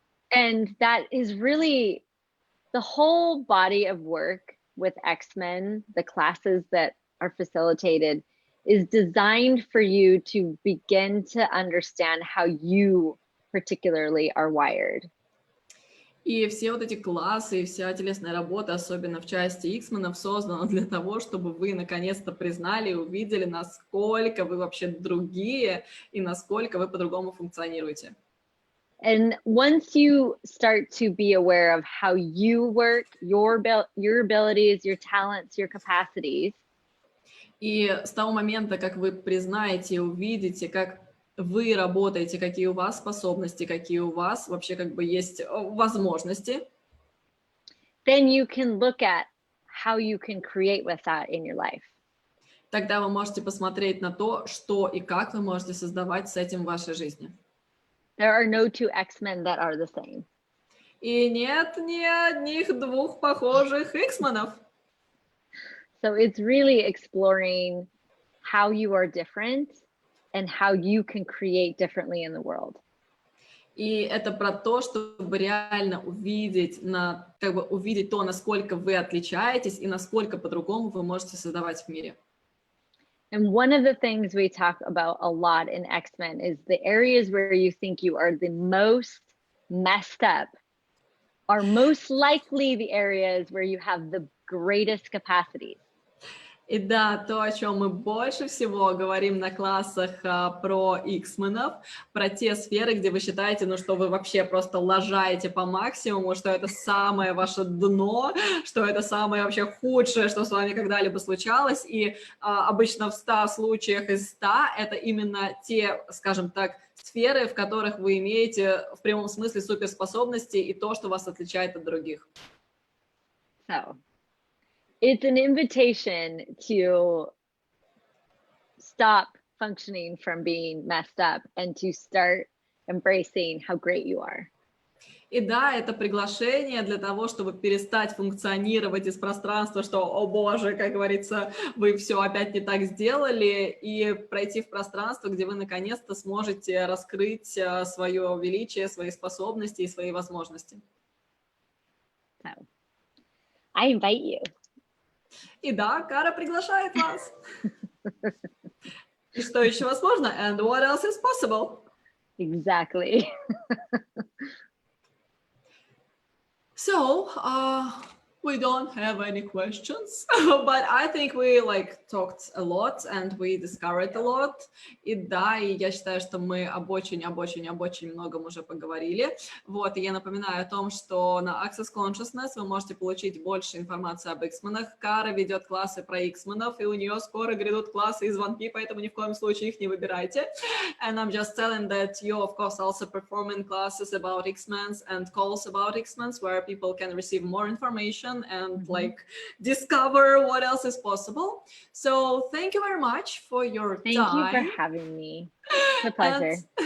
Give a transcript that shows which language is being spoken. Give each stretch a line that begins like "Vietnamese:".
English: And that is really the whole body of work with X-Men, the classes that are facilitated, is designed for you to begin to understand how you particularly are wired.
Russian: И все вот эти классы, и вся телесная работа, особенно в части X-менов, создана для того, чтобы вы наконец-то признали и увидели, насколько вы вообще другие и насколько вы по-другому функционируете.
English: And once you start to be aware of how you work, your abilities, your talents, your capacities.
Russian: И с того момента, как вы признаете и увидите, как вы работаете, какие у вас способности, какие у вас вообще как бы есть возможности,
English: then you can look at how you can create with that in your life.
Russian: Тогда вы можете посмотреть на то, что и как вы можете создавать с этим в вашей жизни.
English: There are no two X-Men that are the same.
Russian: И нет ни одних двух похожих X-менов.
English: So it's really exploring how you are different and how you can create differently in the world.
Russian: И это про то, чтобы реально увидеть, увидеть то, насколько вы отличаетесь и насколько по-другому вы можете создавать в мире.
English: And one of the things we talk about a lot in X-Men is the areas where you think you are the most messed up are most likely the areas where you have the greatest capacities.
Russian: И да, то, о чем мы больше всего говорим на классах про X-менов, про те сферы, где вы считаете, что вы вообще просто лажаете по максимуму, что это самое ваше дно, что это самое вообще худшее, что с вами когда-либо случалось. И обычно в 100 случаях из 100 это именно те, скажем так, сферы, в которых вы имеете в прямом смысле суперспособности и то, что вас отличает от других.
English: So. It's an invitation to stop functioning from being messed up and to start embracing how great you are.
Russian: И да, это приглашение для того, чтобы перестать функционировать из пространства, что, о боже, как говорится, вы все опять не так сделали, и пройти в пространство, где вы наконец-то сможете раскрыть свое величие, свои способности и свои возможности.
English: So, I invite you.
Russian: И да, Кара приглашает вас. И что еще возможно?
English: And what else is possible? Exactly. So, we don't have any questions, but I think we talked a lot and we discovered a lot.
Russian: И да, и я считаю, что мы об очень многом уже поговорили. Вот, и я напоминаю о том, что на Access Consciousness вы можете получить больше информации об X-менах. Кара ведет классы про X-менов, и у нее скоро грядут классы и звонки, поэтому ни в коем случае их не выбирайте.
English: And I'm just telling that you, of course, also performing classes about X-men's and calls about X-men's where people can receive more information and discover what else is possible. So thank you very much for your time. Thank you for having me. It's a pleasure.